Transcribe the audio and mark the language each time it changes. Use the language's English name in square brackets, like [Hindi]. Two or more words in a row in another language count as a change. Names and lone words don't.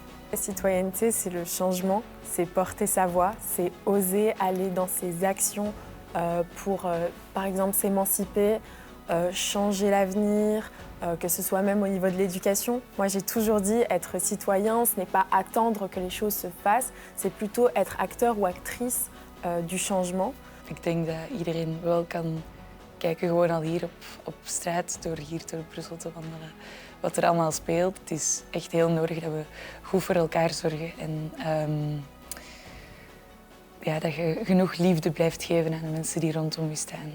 [French] La citoyenneté, c'est le changement, c'est porter sa voix, c'est oser aller dans ses actions pour, par exemple, s'émanciper, changer l'avenir, que ce soit même au niveau de l'éducation. Moi, j'ai toujours dit, être citoyen, ce n'est pas attendre que les choses se fassent, c'est plutôt être acteur ou actrice du changement. [Dutch] Ik denk dat iedereen wel kan kijken, gewoon al hier op straat, door hier door Brussel te wandelen, wat er allemaal speelt. Het is echt heel nodig dat we goed voor elkaar zorgen en dat je genoeg liefde blijft geven aan de mensen die rondom je staan.